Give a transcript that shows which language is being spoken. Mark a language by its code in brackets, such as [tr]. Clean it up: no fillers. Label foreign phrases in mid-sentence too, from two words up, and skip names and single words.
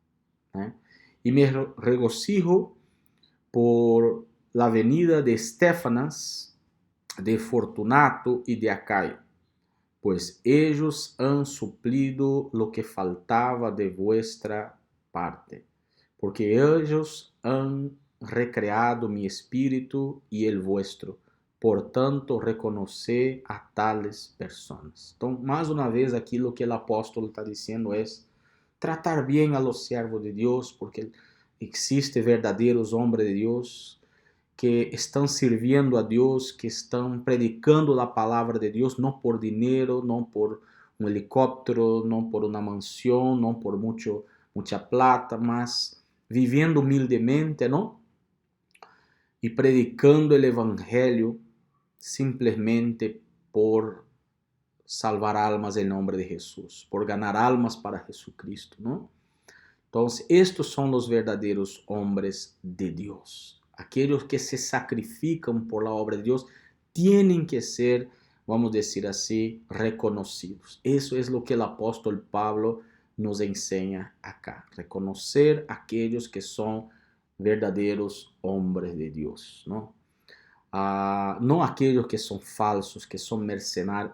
[es] Y me regocijo por la venida de Estéfanas, de Fortunato y de Acaya, pues ellos han suplido lo que faltaba de vuestra parte, porque ellos han recreado mi espíritu y el vuestro. Por tanto, reconoced a tales personas. [pt] Então, mais uma vez, aqui o que o apóstolo está dizendo é tratar bem [es] a los siervos [pt] de Deus, porque existe verdadeiros homens de Deus que estão servindo a Deus, que estão predicando a palavra de Deus, não por dinheiro, não por um helicóptero, não por uma mansão, não por muita plata, mas vivendo humildemente, não? E predicando o evangelho simplesmente por salvar almas em nome de Jesus, por ganhar almas para Jesucristo, não? Então, estes são os verdadeiros homens de Deus. Aqueles que se sacrificam por [es] la obra de Deus tienen que ser, vamos decir así, reconocidos. Eso es lo que el apóstol Pablo nos enseña acá. Reconocer aquellos que son verdaderos hombres de Dios, ¿no? No aquellos que son falsos, que son mercenarios.